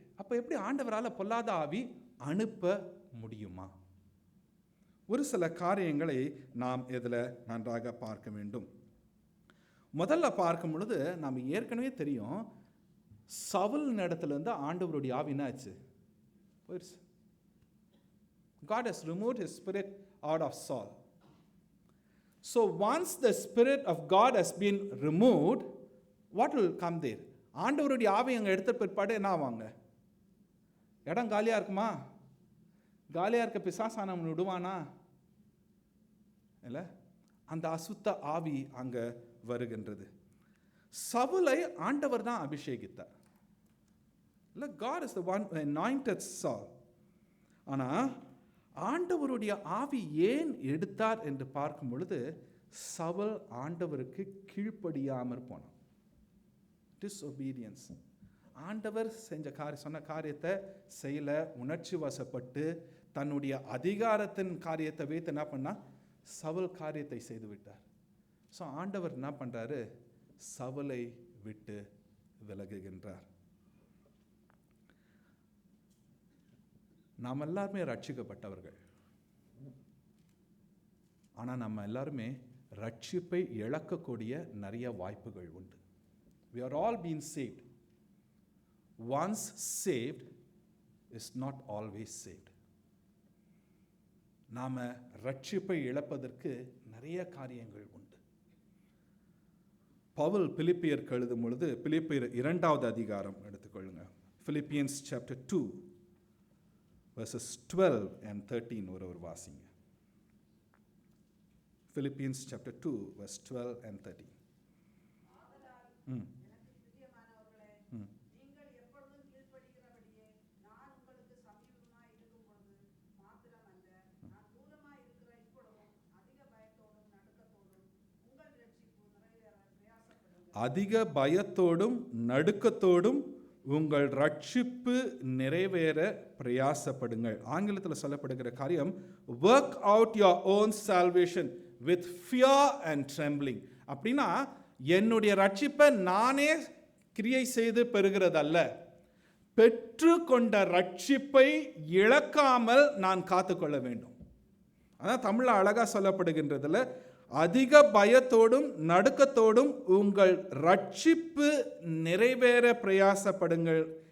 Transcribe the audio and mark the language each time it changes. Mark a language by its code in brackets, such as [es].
[ta] அப்போ எப்படி ஆண்டவரால் பொல்லாத ஆவி அனுப்ப முடியுமா? ஒரு சில காரியங்களை நாம் இதில் நன்றாக பார்க்க வேண்டும். முதல்ல பார்க்கும் பொழுது நாம் ஏற்கனவே தெரியும், சவுல் இடத்துலேருந்து ஆண்டவருடைய ஆவி என்ன ஆச்சு? போயிடுச்சு. [en] God has removed his spirit out of Saul. So once the spirit of God has been removed, what will come there? [ta] ஆண்டவருடைய ஆவி அங்கே எடுத்த பிற்பாடு என்ன ஆவாங்க? இடம் காலியாக இருக்குமா? காலியாக இருக்க பிசாசானவன் விடுவானா? இல்லை, அந்த அசுத்த ஆவி அங்கே வருகின்றது. சவுலை ஆண்டவர் தான் அபிஷேகித்தார். [en] இல்லை, God is the one who anointed Saul. [ta] ஆனால் ஆண்டவருடைய ஆவி ஏன் எடுத்தார் என்று பார்க்கும் பொழுது சவுல் ஆண்டவருக்கு கீழ்ப்படியாமற் போனான். டிஸ்ஒபீடியன்ஸ். ஆண்டவர் சொன்ன காரியத்தை செய்யல, உணர்ச்சி வசப்பட்டு தன்னுடைய அதிகாரத்தின் காரியத்தை வைத்து என்ன பண்ணா? சவுல் காரியத்தை செய்து விட்டார். ஸோ ஆண்டவர் என்ன பண்றாரு? சவுலை விட்டு விலகுகின்றார். நாம் எல்லாருமே ரட்சிக்கப்பட்டவர்கள். ஆனால் நம்ம எல்லாருமே ரட்சிப்பை இழக்கக்கூடிய நிறைய வாய்ப்புகள் உண்டு. [en] We are all being saved. Once saved is not always saved. [ta] நாம ரட்சிப்பை இழப்பதற்கு நிறைய காரியங்கள் உண்டு. பவுல் பிலிப்பியருக்கு எழுதும் பொழுது, பிலிப்பியர் 2வது அதிகாரம் எடுத்துக்கொள்ளுங்க. [en] Philippians chapter 2 verses 12 and 13 [ta] ஒரு வாசிங்க. [en] Philippians chapter 2 verse 12 and 13. [ta] அதிக பயத்தோடும் நடுக்கத்தோடும் உங்கள் ரட்சிப்பு நிறைவேற பிரயாசப்படுங்கள். ஆங்கிலத்தில் சொல்லப்படுகிற காரியம் [en] work out your own salvation with fear and trembling. [ta] அப்படின்னா என்னுடைய ரட்சிப்பை நானே கிரியை செய்து பெறுகிறதல்ல, பெற்றுக்கொண்ட ரட்சிப்பை இழக்காமல் நான் காத்துக்கொள்ள வேண்டும். அதான் தமிழ்ல அழகா சொல்லப்படுகின்றதுல, அதிக பயத்தோடும் நடுக்கத்தோடும் உங்கள் ரட்சிப்பு நிறைவேற பிரயாசப்படுங்கள்.